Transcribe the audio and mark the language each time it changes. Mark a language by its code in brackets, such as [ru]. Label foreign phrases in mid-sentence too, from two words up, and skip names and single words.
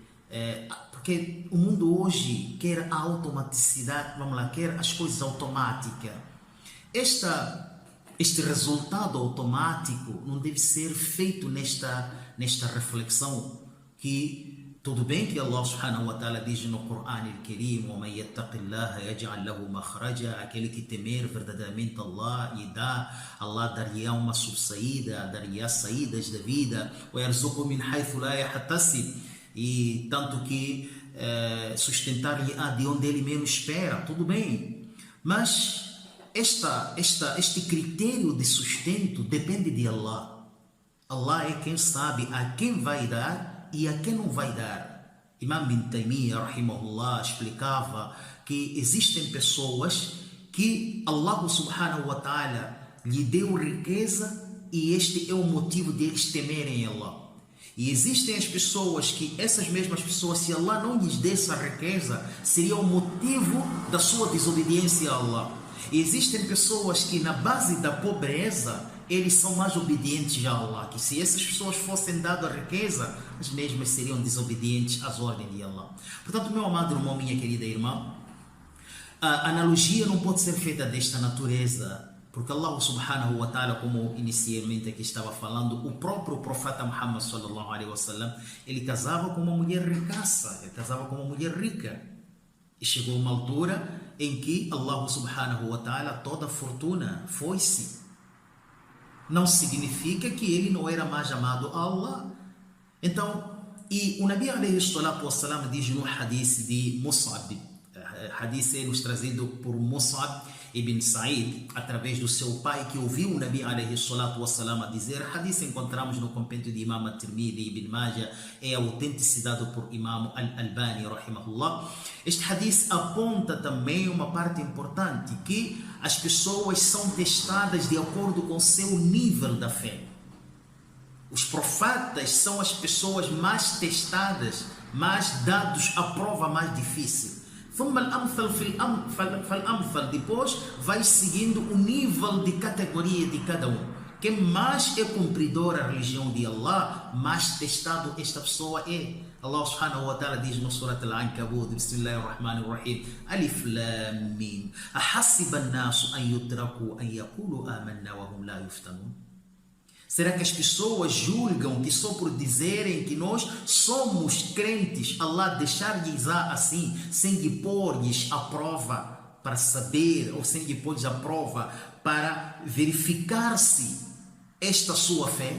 [pt] porque o mundo hoje quer a automaticidade, vamos lá, quer as coisas automáticas. Este resultado automático não deve ser feito nesta reflexão que tudo bem que Allah [ar] سبحانه وتعالى [pt] diz no Corão al-Karim: [ar] وَمَنْ يَتَّقِ اللَّهَ يَجْعَلْ لَهُ مَخْرَجًا, [pt] aquele que temer verdadeiramente Allah e Allah dar-lhe uma subsaída, dar-lhe saídas da vida, [ar] وَيَرْزُقُهُ مِنْ حَيْثُ لَا يَحْتَسِبُ, [pt] e tanto que sustentar-lhe de onde ele menos espera. Tudo bem, mas este critério de sustento depende de Allah. Allah é quem sabe a quem vai dar e a quem não vai dar. Imam Ibn Taymiyyah, rahimahullah, explicava que existem pessoas que Allah [ar] سبحانه وتعالى [pt] lhe deu riqueza e este é o motivo deles temerem Allah. E existem as pessoas que, essas mesmas pessoas, se Allah não lhes desse a riqueza, seria o motivo da sua desobediência a Allah. E existem pessoas que, na base da pobreza, eles são mais obedientes a Allah, que se essas pessoas fossem dadas a riqueza, as mesmas seriam desobedientes às ordens de Allah. Portanto, meu amado irmão, minha querida irmã, a analogia não pode ser feita desta natureza, porque Allah [ar] سبحانه وتعالى, [pt] como inicialmente aqui estava falando, o próprio profeta Muhammad [ar] صلى الله عليه وسلم, [pt] ele casava com uma mulher ricaça, ele casava com uma mulher rica. E chegou uma altura em que Allah [ar] سبحانه وتعالى, [pt] toda a fortuna foi-se. Não significa que ele não era mais amado a Allah. Então, e o Nabi [ar] عليه الصلاة والسلام [pt] diz no hadith de Mus'ab, hadith é nos trazido por Mus'ab ibn Sa'id, através do seu pai, que ouviu o Nabi [ar] عليه الصلاة والسلام [pt] a dizer. Hadith encontramos no compêndio de Imam At-Tirmidhi e Ibn Majah, é autenticado por Imam Al-Albani, rahimahullah. Este hadith aponta também uma parte importante, que as pessoas são testadas de acordo com o seu nível da fé. Os profetas são as pessoas mais testadas, mais dados à prova mais difícil. Depois vai seguindo o nível de categoria de cada um. Quem mais é cumpridor a religião de Allah, mais testado esta pessoa é. [ar] Allah سبحانه وتعالى [pt] diz no [ar] Surat Al-Ankabut: بسم الله الرحمن الرحيم الم أحسب الناس أن يتركوا أن يقولوا آمنا وهم لا يفتنون. [pt] Será que as pessoas julgam que só por dizerem que nós somos crentes, Allah deixar-lhes assim, sem lhe pôr-lhes a prova para saber, ou sem lhe pôr-lhes a prova para verificar-se esta sua fé?